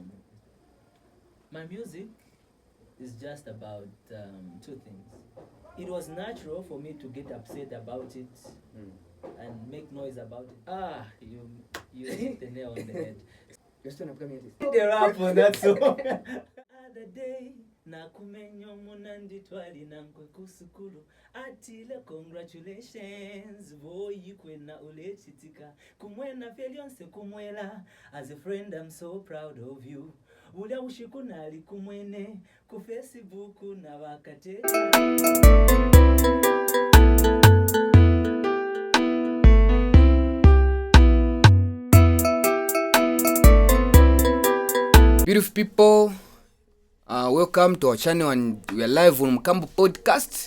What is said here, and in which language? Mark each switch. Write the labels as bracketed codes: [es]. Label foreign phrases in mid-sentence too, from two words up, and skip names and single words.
[en] My music is just about two things. It was natural for me to get upset about it and make noise about it. You hit the nail on the head. You're still an upcoming artist. The rap on that song. Other day, [bem] nakumenya munandi twali nankwe kusukulu atile [en] congratulations boy [bem] kwena ulechitika kumwena felionse kumwela [en] as a friend I'm so proud of you [bem] ulya ushiku nali kumwene ku Facebook na wakate. [en] Beautiful people, welcome to our channel, and we are live on Mokambo podcast.